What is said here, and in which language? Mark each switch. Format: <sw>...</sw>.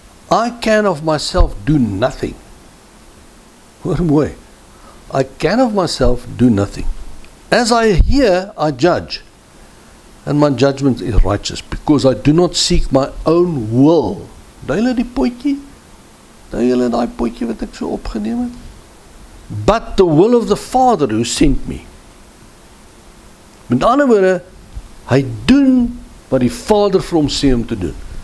<en>I can of myself do nothing.</en> <af>Hoor mooi.</af> <en>I can of myself do nothing. As I hear, I judge. And my judgment is righteous, because I do not seek my own will.</en> <af>Daai julle die potjie? Daai julle daai potjie wat ek so opgeneem het?</af> <en>But the will of the Father who sent me.</en> <af>Met ander woorde, hy doen wat die Vader vir hom sê om te doen.</af>